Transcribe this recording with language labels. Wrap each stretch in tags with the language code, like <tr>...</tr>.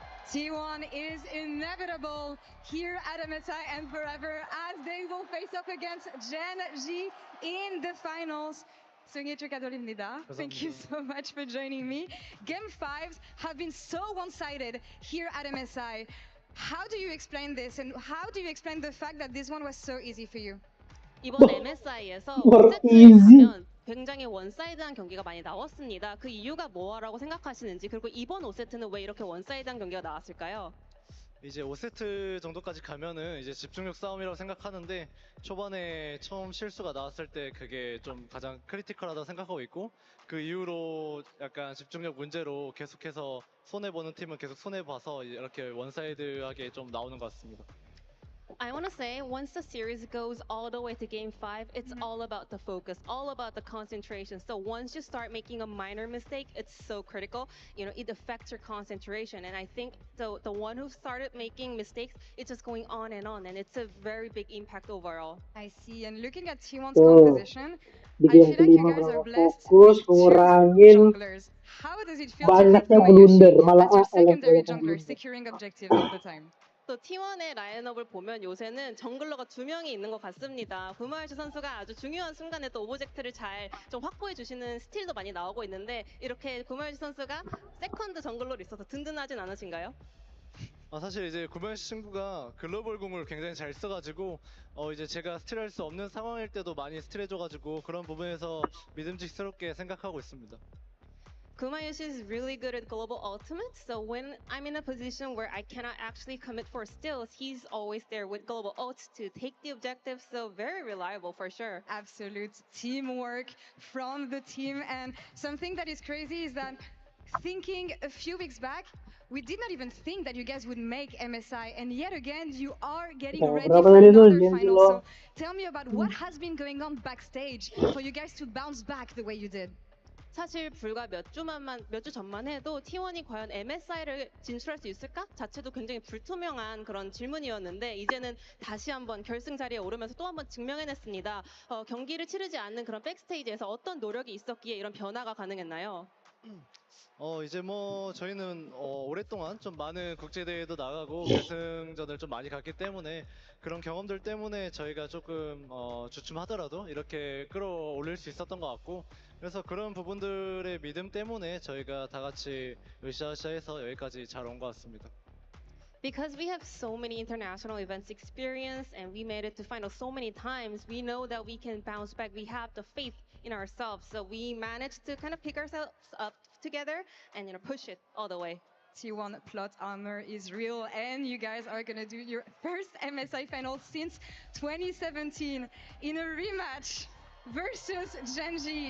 <en>T1 is inevitable here at MSI and forever as they will face up against Gen G in the finals.</en> <ko>승희 축하드립니다.</ko> <en>Thank you so much for joining me. Game 5s have been so one-sided here at MSI. How do you explain this, and how do you explain the fact that this one was so easy for you?</en> <ko>이번 MSI에서 5세트에 가면 굉장히 원사이드한 경기가 많이 나왔습니다. 그 이유가 뭐라고 생각하시는지, 그리고 이번 5세트는 왜 이렇게 원사이드한 경기가 나왔을까요? 이제 5세트 정도까지 가면은 이제 집중력 싸움이라고 생각하는데 초반에 처음 실수가 나왔을 때 그게 좀 가장 크리티컬하다고 생각하고 있고 그 이후로 약간 집중력 문제로 계속해서 손해보는 팀은 계속 손해봐서 이렇게 원사이드하게 좀 나오는 것 같습니다.</ko> <en>I want to say, once the series goes all the way to Game 5, it's all about the focus, all about the concentration. So once you start making a minor mistake, it's so critical. You know, it affects your concentration. And I think the one who started making mistakes, it's just going on, and it's a very big impact overall. I see. And looking at T1's composition, I feel like you guys are blessed with two junglers. How does it feel to have Kumayoshi as your secondary jungler, securing objectives all the time?</en> <ko>또 T1의 라인업을 보면 요새는 정글러가 2명이 있는 것 같습니다. 구마요시 선수가 아주 중요한 순간에 또 오브젝트를 잘 좀 확보해 주시는 스틸도 많이 나오고 있는데 이렇게 구마요시 선수가 세컨드 정글러로 있어서 든든하진 않으신가요? 사실 이제 구마요시 친구가 글로벌 공을 굉장히 잘 써가지고 이제 제가 스틸할 수 없는 상황일 때도 많이 스틸해줘가지고 그런 부분에서 믿음직스럽게 생각하고 있습니다.</ko> <en>Kumayoshi is really good at global ultimate, so when I'm in a position where I cannot actually commit for steals, he's always there with global ults to take the objective, so very reliable for sure. Absolute teamwork from the team, and something that is crazy is that thinking a few weeks back, we did not even think that you guys would make MSI, and yet again, you are getting ready for another final. So tell me about what has been going on backstage for you guys to bounce back the way you did.</en> <ko>사실 불과 몇 주 전만 해도 T1이 과연 MSI를 진출할 수 있을까? 자체도 굉장히 불투명한 그런 질문이었는데 이제는 다시 한번 결승 자리에 오르면서 또 한번 증명해냈습니다. 경기를 치르지 않는 그런 백스테이지에서 어떤 노력이 있었기에 이런 변화가 가능했나요? 이제 뭐 저희는 오랫동안 좀 많은 국제대회도 나가고 결승전을 좀 많이 갔기 때문에 그런 경험들 때문에 저희가 조금 주춤하더라도 이렇게 끌어올릴 수 있었던 것 같고 그래서 그런 부분들의 믿음 때문에 저희가 다 같이 으쌰으쌰해서 여기까지 잘 온 것 같습니다.</ko> <en>Because we have so many international events experience and we made it to final so many times, we know that we can bounce back. We have the faith in ourselves, so we managed to kind of pick ourselves up together and push it all the way. T1 plot armor is real, and you guys are gonna do your first MSI final since 2017 in a rematch versus Gen G.</en>